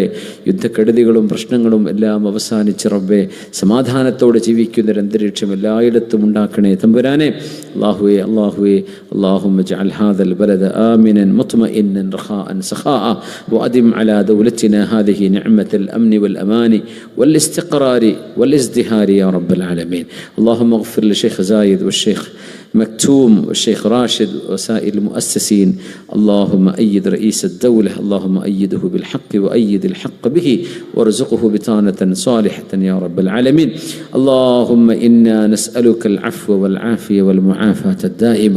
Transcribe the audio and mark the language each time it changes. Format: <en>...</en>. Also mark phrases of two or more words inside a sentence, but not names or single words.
<ml>യുദ്ധക്കെടുതികളും പ്രശ്നങ്ങളും എല്ലാം അവസാനിച്ച് റബ്ബേ സമാധാനത്തോടെ ജീവിക്കുന്നൊരു അന്തരീക്ഷം എല്ലായിടത്തും ഉണ്ടാക്കണേ തമ്പുരാനെ.</ml> <ar>അല്ലാഹുവേ اللهم اجعل هذا البلد آمنا مطمئنا رخاء سخاء وأدم على دولتنا هذه نعمة الأمن والأمان والاستقرار والاستهار يا رب العالمين. അല്ലാഹുമ്മ اغفر لشيخ زايد والشيخ مكتوم والشيخ راشد وسائر المؤسسين. اللهم أيد رئيس الدولة، اللهم أيده بالحق وأيد الحق به وارزقه بطانة صالحة يا رب العالمين. اللهم إنا نسألك العفو والعافية والمعافاة الدائمة.</ar>